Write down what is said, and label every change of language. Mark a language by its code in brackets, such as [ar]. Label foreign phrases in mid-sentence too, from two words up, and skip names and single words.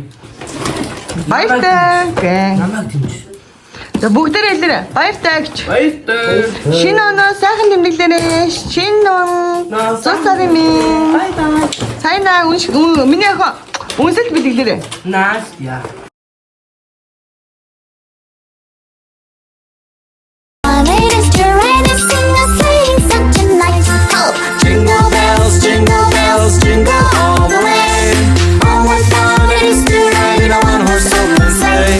[mn] Баяртай гэ. Намайг дэмж. За бүгдээрээ хэлээрэй. Баяртай гэж. Баяртай. Шинэ оноо сайхан тэмдэглээрэй. Шинэ он. Сосарими. [en] Bye bye. [mn] Сайнаа миний охин үнсэлт бэлгэлээрэй. Настя. [en] Jingle bells, jingle all the way. Oh, what fun it is to ride in a one-horse open sleigh.